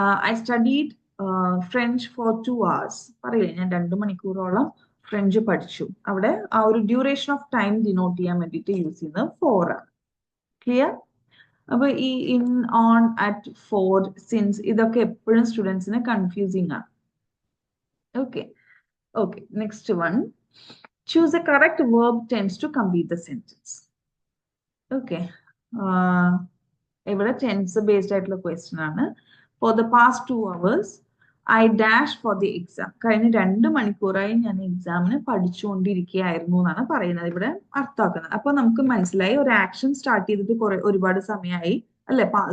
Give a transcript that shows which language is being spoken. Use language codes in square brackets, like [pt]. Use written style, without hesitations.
[en] I studied French for 2 hours [ml] പറയില്ലേ, ഞാൻ 2 മണിക്കൂറോളം ഫ്രഞ്ച് പഠിച്ചു. അവിടെ ആ ഒരു ഡ്യൂറേഷൻ ഓഫ് ടൈം ഡിനോട്ട് ചെയ്യാൻ വേണ്ടിയിട്ട് യൂസ് ചെയ്യുന്നത് ഫോർ ആണ്. ക്ലിയർ? അപ്പൊ ഈ in, on, at, four, since ഇതൊക്കെ എപ്പോഴും സ്റ്റുഡൻസിന് കൺഫ്യൂസിങ് ആണ്. [en] Okay okay next one, choose the correct verb tense to complete the sentence. Okay. [ml] ഇവിടെ ടെൻസ് ബേസ്ഡ് ആയിട്ടുള്ള ക്വസ്റ്റ്യൻ ആണ്. [en] For the past 2 hours I dash for the exam. [ml] കഴിഞ്ഞ 2 മണിക്കൂറായി ഞാൻ എക്സാമിന് പഠിച്ചുകൊണ്ടിരിക്കുകയായിരുന്നു എന്നാണ് പറയുന്നത്, ഇവിടെ അർത്ഥമാക്കുന്നത്. അപ്പൊ നമുക്ക് മനസ്സിലായി ഒരു ആക്ഷൻ സ്റ്റാർട്ട് ചെയ്തിട്ട് ഒരുപാട് സമയമായി അല്ലെ.